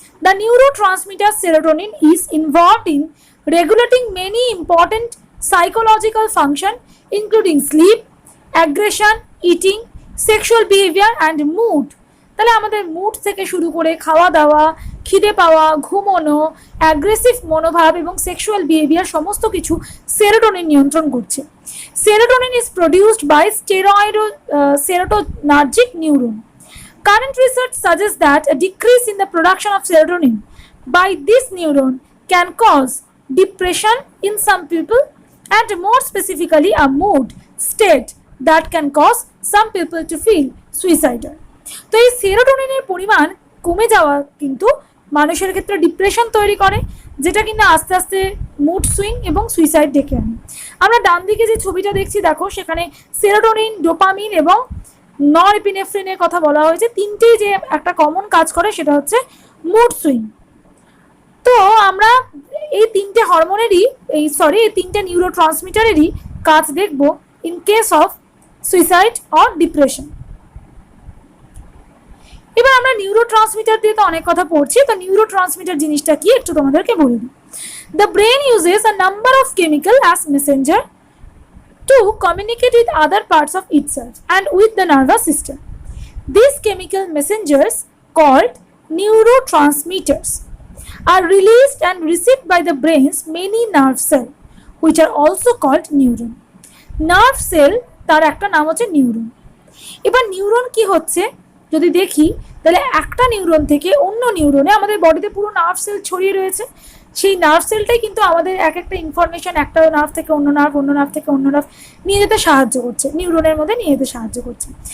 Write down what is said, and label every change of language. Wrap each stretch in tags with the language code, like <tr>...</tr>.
<en>The neurotransmitter serotonin is involved in regulating many important psychological function including sleep, aggression, eating, sexual behaviour and mood.</en> <bn>তাহলে আমাদের mood থেকে শুরু করে খাওয়া দাওয়া, খিদে পাওয়া, ঘুমোনো, অ্যাগ্রেসিভ মনোভাব এবং সেক্সুয়াল বিহেভিয়ার সমস্ত কিছু সেরোটোনিন নিয়ন্ত্রণ করছে।</bn> <en>Serotonin is produced by serotonergic neuron. Current research suggests that a decrease in the production of serotonin by this neuron can cause depression in some people, and more specifically a mood state that can cause some people to feel suicidal.</en> <bn>তো এই সেরোটোনিনের পরিমাণ কমে যাওয়া কিন্তু মানুষের ক্ষেত্রে depression তৈরি করে, যেটা কিনা আস্তে আস্তে মুড সুইং এবং সুইসাইড ডেকে আনে। আমরা ডান দিকে যে ছবিটা দেখছি দেখো, সেখানে সেরোটোনিন, ডোপামিন এবং নরএপিনেফ্রিনের কথা বলা হয়েছে। তিনটেই যে একটা কমন কাজ করে সেটা হচ্ছে মুড সুইং। তো আমরা এই তিনটে হরমোনেরই এই তিনটে নিউরোট্রান্সমিটারেরই কাজ দেখব</bn> <en>In case of suicide or depression.</en> <bn>এবার আমরা নিউরোট্রান্সমিটার দিয়ে তো অনেক কথা পড়ছি, তো নিউরোট্রান্সমিটার জিনিসটা কি একটু তোমাদেরকে বলে দিই।</bn> <en>The brain uses a number of chemical as messenger to communicate with other parts of itself and with the nervous system. These chemical messengers, called neurotransmitters, are released and received by the brain's many nerve cells, which are also called neuron.</en> <bn>Nerve cell তার একটা নাম হচ্ছে neuron. এবার neuron কি হচ্ছে যদি দেখি, তাহলে একটা নিউরন থেকে অন্য নিউরনে, আমাদের বডিতে পুরো নার্ভ সেল ছড়িয়ে রয়েছে, সেই নার্ভ সেলটাই কিন্তু আমাদের এক একটা ইনফরমেশন একটা নার্ভ থেকে অন্য নার্ভ, অন্য নার্ভ থেকে অন্য নার্ভ নিয়ে যেতে সাহায্য করছে, নিউরনের মধ্যে নিয়ে যেতে সাহায্য করছে।</bn>